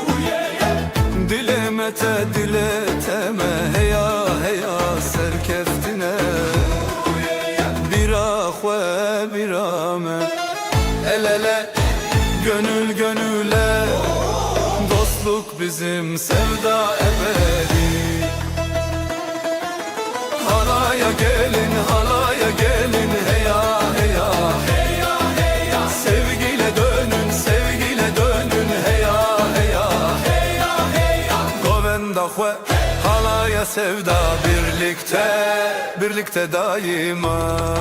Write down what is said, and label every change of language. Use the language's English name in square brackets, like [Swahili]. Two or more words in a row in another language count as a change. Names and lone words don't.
[Kurdish] dilemete dileteme, heya heya serkeftine. Bira xwe bira me, [Turkish] el ele gönül gönüle, dostluk bizim sevda ebedi. Halaya gelin, halaya gelin, heya heya heya heya. Sevgiyle dönün, sevgiyle dönün, heya heya heya heya. [Kurdish] Govenda xwe, [Turkish] halaya sevda, birlikte daima.